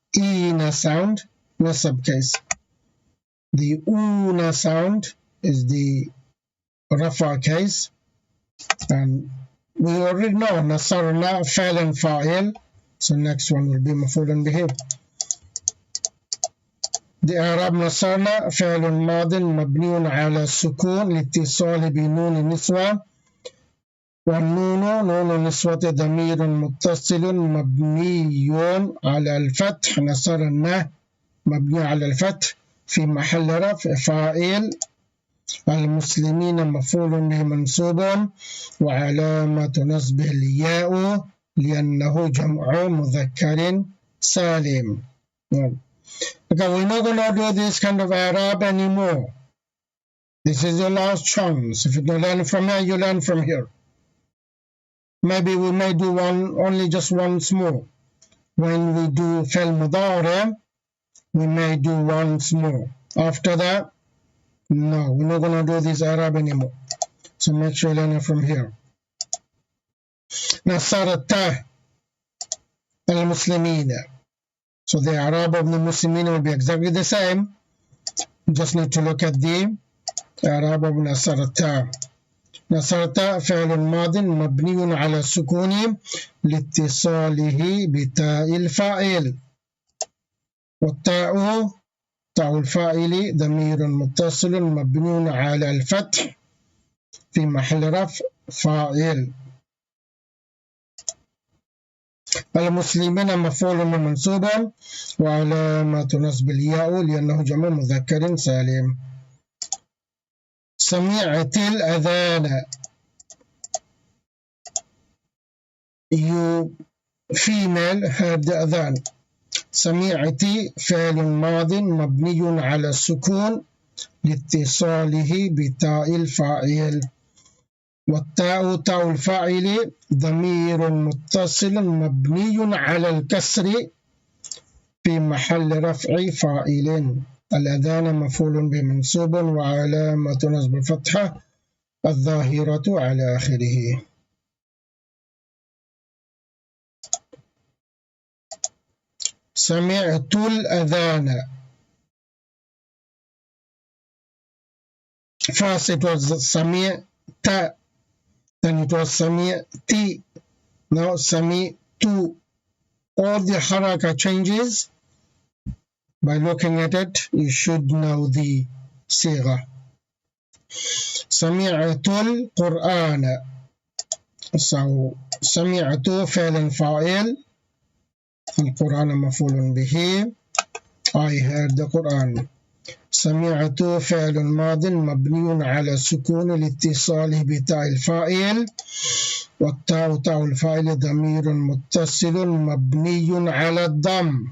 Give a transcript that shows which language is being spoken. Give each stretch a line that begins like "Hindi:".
English: Ina sound, Nasab case. The Una sound is the Rafa case, and we already know Nasarna Fa'il and Fa'il, so next one will be Maf'ulun Bihi. The Arab
Arabic: نصرنا فعل ماض مبني على السكون لاتصال بنون النسوة والنون نون النسوة ضمير متصل مبني على الفتح نصرنا مبني على الفتح في محل رفع فاعل المسلمين مفعول به منصوب وعلامة نصبه الياء لأنه جمع مذكر سالم.
English: Okay, we're not going to do this kind of Arab anymore. This is your last chance. If you don't learn from here, you learn from here. Maybe we may do only just once more. When we do Fil Mudari, we may do once more. After that, no, we're not going to do this Arab anymore. So make sure you learn it from here. Nasarata al-Muslimin. So the Arab of the Muslimin will be exactly the same. You just need to look at the Arab of Nasarata.
Arabic: Nasarata فعل ماض مبني على السكون لاتصاله بتاء الفاعل والتاء تاء الفاعل ضمير متصل مبني على الفتح في محل رفع فاعل. المسلمين مفعول منصوب وعلامة نصب الياء لأنه جمع مذكر سالم. سمعت الأذان.
English: You female heard the adhan.
Arabic: سمعت فعل ماض مبني على السكون لاتصاله بتاء الفاعل والتاء تاء الفاعل ضمير متصل مبني على الكسر في محل رفع فاعل. الأذان مفعول به منصوب وعلامة نصب الفتحة الظاهرة على آخره. سمعت الأذان.
English: First it was سمعت, then it was سمعت, now سمعت. All the haraka changes, by looking at it, you should know the صيغة.
Arabic: سمعت القرآن. So سمعت فعل فاعل القرآن مفعول به.
English: I heard the Quran.
Arabic: سمعت فعل ماض مبني على السكون لاتصاله بتاء الفاعل والتاء تاء الفاعل ضمير متصل مبني على الضم.